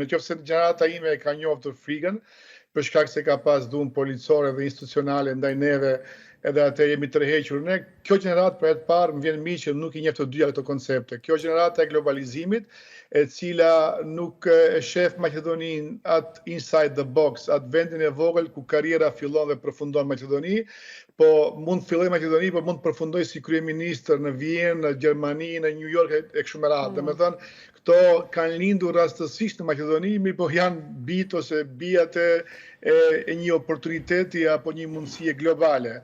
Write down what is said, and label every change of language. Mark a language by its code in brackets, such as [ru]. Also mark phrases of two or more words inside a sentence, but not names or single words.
[sq] Nëse gjenerata ime e ka njohur frigën, për shkak se ka pas dhunë policore dhe institucionale ndaj neve, edhe atë jemi tërhequr. Ne, kjo gjenerat për e të parë, më vjen mirë që nuk i njeh të dyja këto koncepte. Kjo gjenerat e globalizimit, e cila nuk e shef Maqedoninë atë [en] inside the box, [sq] atë vendin e vogël ku karriera fillon dhe përfundon Maqedoni, po mund filloj Maqedoni, po mund përfundoj si kryeministër në Vjenë, në Gjermani, në New York e kështu me radhë. Domethënë, këto kanë lindur rastësisht në Maqedoni, mirë po janë bijat ose bijat e një oportuniteti apo një mundësie globale.